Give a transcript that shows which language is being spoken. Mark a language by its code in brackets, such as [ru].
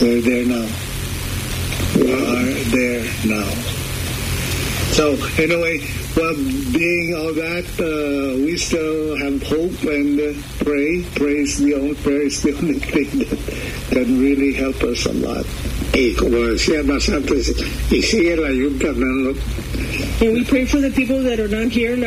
[en] They're there now. They are there now. So, anyway, well, being all that, we still have hope and pray. Prayer is the only thing that can really help us a lot. [es] Y como decía más antes, y sigue la yunta, ¿no? [en] And we pray for the people that are not here.